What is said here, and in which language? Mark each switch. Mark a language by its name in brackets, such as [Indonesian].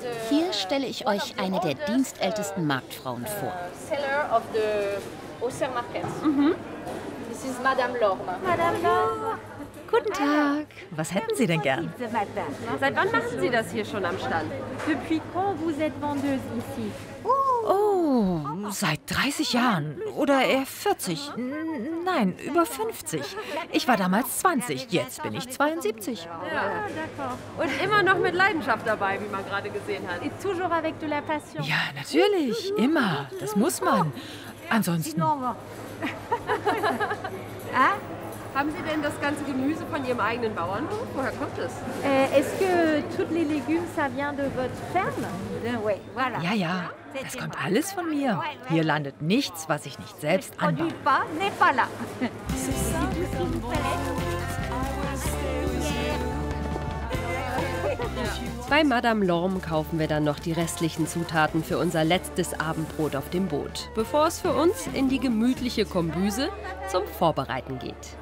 [German] Hier stelle ich euch eine der dienstältesten Marktfrauen vor. Das ist Madame Lorme. Madame Lorme. Guten Tag. Was hätten Sie denn gern? Seit wann machen Sie das hier schon am Stand? [French] Depuis quand vous êtes vendeuse ici? [German] Oh, seit 30 Jahren. Oder eher 40. Nein, über 50. Ich war damals 20, jetzt bin ich 72. Ja. Und immer noch mit Leidenschaft dabei, wie man gerade gesehen hat. [French] Et toujours avec de la passion. [German] Ja, natürlich. Immer. Das muss man. Ansonsten... Haben Sie denn das ganze Gemüse von Ihrem eigenen Bauernhof? Woher kommt es? [French] Est-ce que tous les légumes, ça vient de votre ferme? Oui, voilà. [German] Ja, ja. Es kommt alles von mir. Hier landet nichts, was ich nicht selbst anbaue. Bei Madame Lorme kaufen wir dann noch die restlichen Zutaten für unser letztes Abendbrot auf dem Boot, bevor es für uns in die gemütliche Kombüse zum Vorbereiten geht.